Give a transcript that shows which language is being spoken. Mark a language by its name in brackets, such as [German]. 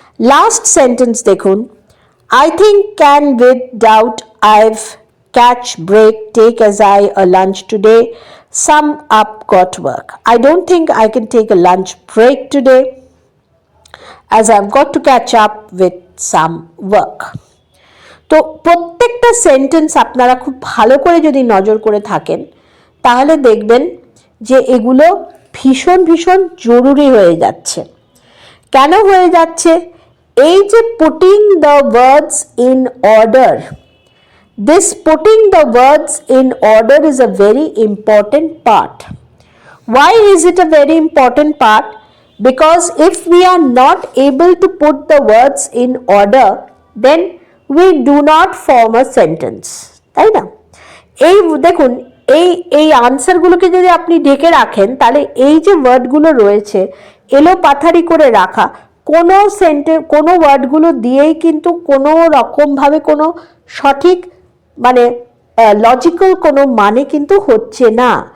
[English] Last sentence দেখুন। I think can with doubt I've catch break take as I a lunch today sum up got work। I don't think I can take a lunch break today as I've got to catch up with some work। [Bangla] তো প্রত্যেকটা sentence আপনারা খুব ভালো করে যদি নজর করে থাকেন তাহলে দেখবেন যে এগুলো ভীষণ জরুরি হয়ে যাচ্ছে। কেন হয়ে যাচ্ছে? এই যে [English] putting the words in order, this putting the words in order is a very important part. Why is it a very important part? Because if we are not able to put the words in order, then we do not form a sentence, [Bangla] তাই না? এই দেখুন, এই আনসারগুলোকে যদি আপনি ঢেকে রাখেন, তাহলে এই যে ওয়ার্ডগুলো রয়েছে এলো পাথারি করে রাখা, কোনো ওয়ার্ডগুলো দিয়েই কিন্তু কোনো রকমভাবে কোনো সঠিক মানে লজিক্যাল কোনো মানে কিন্তু হচ্ছে না।